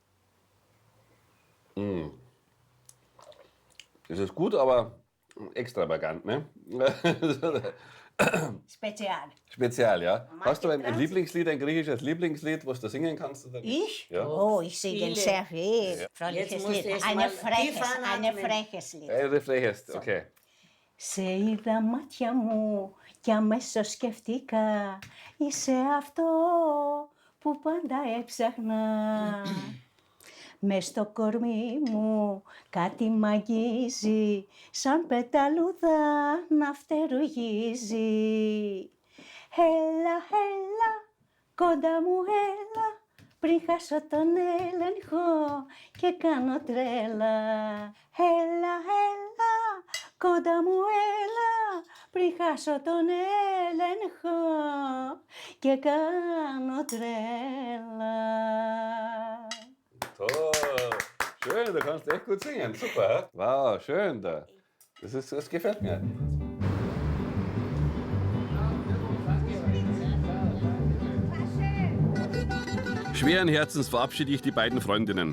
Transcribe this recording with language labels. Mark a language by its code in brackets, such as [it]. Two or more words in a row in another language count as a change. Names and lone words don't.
[de] Das ist gut, aber extravagant, ne? Spezial. Spezial, ja. Hast du ein Franz? Lieblingslied, ein griechisches Lieblingslied, was du singen kannst? Oder? Ich? Ja. Oh, ich singe Viele. sehr viel. Jetzt Fröhliches musst du Lied. erst Ein mal freches, tief ein anatmen. freches Lied. Refrehest, okay. [el] Σε είδα μάτια μου κι αμέσως σκεφτήκα είσαι αυτό που πάντα έψαχνα. Μες στο κορμί μου κάτι μ' αγγίζει σαν πεταλούδα να φτερουγίζει. Έλα, έλα, κοντά μου έλα πριν χάσω τον έλεγχο και κάνω τρέλα. Έλα, έλα, κοντά μου έλα πριν χάσω τον έλεγχο και κάνω τρέλα. [de] Toll. Schön, du kannst echt gut singen. Super. hä? Wow, schön da. Das gefällt mir. Schweren Herzens verabschiede ich die beiden Freundinnen.